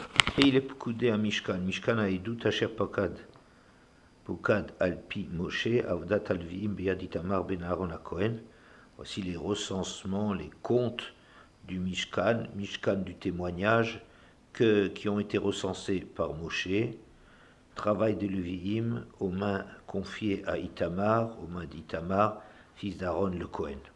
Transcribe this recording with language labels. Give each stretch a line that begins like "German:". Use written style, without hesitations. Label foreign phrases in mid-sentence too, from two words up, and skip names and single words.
Hebrew: אלה פקודי המשכן, משכן העדות אשר פוקד על פי משה, עבודת הלוויים ביד איתמר בן אהרון הכהן.
French: Voici les recensements, les comptes du Mishkan, Mishkan du témoignage, qui ont été recensés par Moshe. Travail de Leviim aux mains confiées à Itamar, aux mains d'Itamar, fils d'Aaron le Cohen.